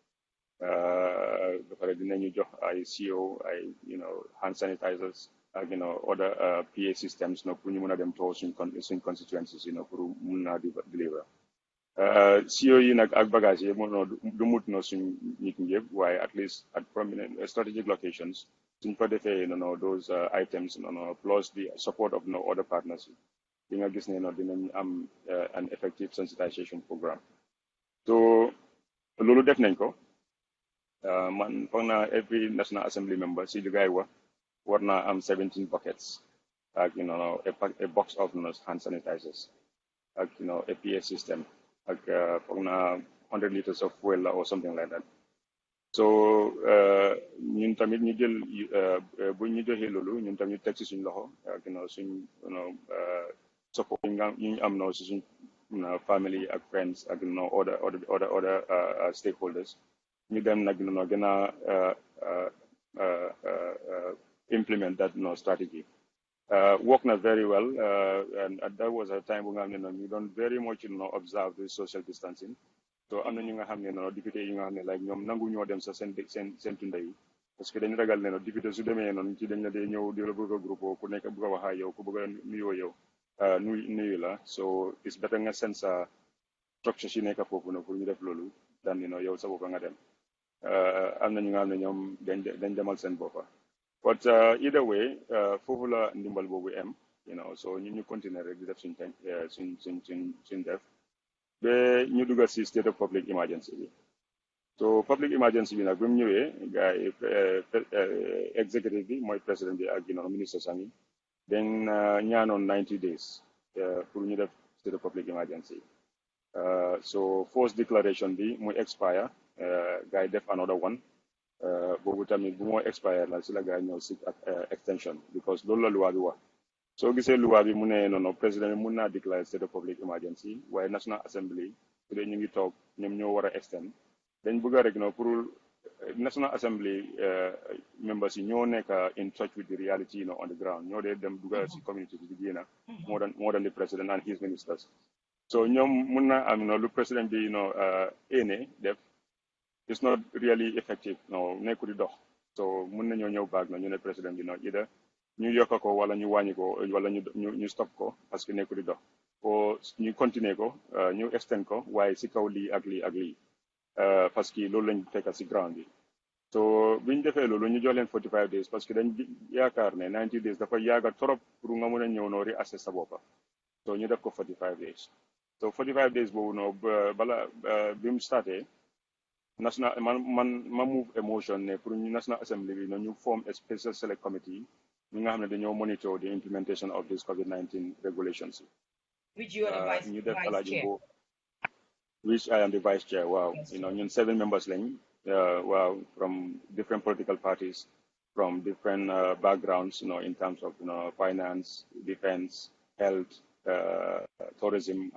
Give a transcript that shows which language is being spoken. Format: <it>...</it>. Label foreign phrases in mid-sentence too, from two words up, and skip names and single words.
<wo>ba pare dinañu jox ay CO ay</wo> <en>hand sanitizers</en> <wo>ak</wo> <en>other PA systems</en> <wo>pour ñu mën a dem tool suñ constituencies pour mun naa deliver CO yi nag ak bagage yi du mut suñ nit ñi yëpp waaye</wo> <en>at least at prominent strategic locations</en> <wo>suñ fa defee</wo> <en>those items plus the support of other partners</en> <wo>di nga gis ne dinañ am</wo> <en>an effective sensitization program</en> <wo>so loolu def nañ ko man foog naa</wo> <en>every National Assembly member</en> <wo>si liggéey war naa am 17 buckets ak</wo> <en>a box of hand sanitizers</en> <wo>ak</wo> <en>a PA system</en> <wo>ak foog naa</wo> <en>100 liters of fuel or something like that</en> <wo>so ñun tamit ñu jël bu ñu joxee loolu ñun tamit ñu teg si suñ loxo ak suñ support ñu am si suñ family ak friends ak</wo> <en>other stakeholders</en> <wo>ñu dem nag gën a</wo> <en>implement that strategy</en> <wo>work na</wo> <en>very well and that was a time</en> <wo>bu nga xam ne ñu doon</wo> <en>very much observe the social distancing</en> <wo>so am na ñu nga xam ne député yi nga xam ne like ñoom nangu ñoo dem sa seen tunda yi parce que dañu ragal ne député su demee noonu ci dañ la dee ñëw di la bëgg a groupe ku nekk bëgg a wax ak yow ku bëgg a nuyoo yow nuyu la</wo> <en>so it's better</en> <wo>nga seen sa structure si nekk foofu pour ñu def loolu daan yow sa boppa nga dem am na ñu nga xam ne ñoom dañ demal seen boppa</wo> <en>but either way</en> <wo>foofu la ndimbal boobu am so ñu continuer rek di def suñ def ba ñu dugal si</wo> <en>state of public emergency</en> <wo>bi so</wo> <en>public emergency</en> <wo>bi nag bi mu ñëwee gars yi executive bi mooy président bi ak ministre sami dañ ñaanoon 90 days pour ñu def</wo> <en>state of public emergency</en> <wo>so</wo> <en>first declaration</en> <wo>bi muy expire gars yi def</wo> <en>another one</en> <wo>boobu tamit bu moo expire la si la gars yi ñëw si extension because loolu la loi bi wax soo gisee loi bi mu ne président bi mun naa déclarer</wo> <en>state of public emergency</en> <wo>waaye National Assembly su dee ñu ngi toog ñoom ñoo war a extend dañ bëgg a rek pour</wo> <en>National Assembly members</en> <wo>yi ñoo nekk</wo> <en>in touch with the reality on the ground</en> <wo>ñoo dee dem dugga si community bi di génna</wo> <en>more than the president and his ministers</en> <wo>so ñoom mun naa am lu président bi éene def</wo> <en>it's not really effective</en> <wo>nekku di dox so mun nañoo ñëw baag ñu ne président bi ida ñu yokk ko wala ñu wàññi ko wala ñu stop ko parce que nekku di dox o ñu continuer ko ñu extend ko waaye si kaw lii ak lii ak lii parce que loolu lañ fekk si ground bi so biñ defee loolu ñu jox leen 45 days parce que dañ yaakaar ne 90 days dafa yaaga trop pour nga mën a ñëw reassess sa boppa so ñu def ko 45 days so 45 days boobu bala bi mu starté national ma</wo> <en>move emotion</en> <wo>ne pour ñu National Assembly bi ñu</wo> <en>form a special select committee</en> <wo>ñi nga xam ne dañoo</wo> <en>monitor the implementation of this COVID-19 regulations. Which you are the vice chair. Which I am the vice chair. Wow. Yes.</en> <wo>Ñun 7 members lañ.</wo> <en>Wow, from different political parties, from different backgrounds, in terms of finance, defense, health, tourism.</en>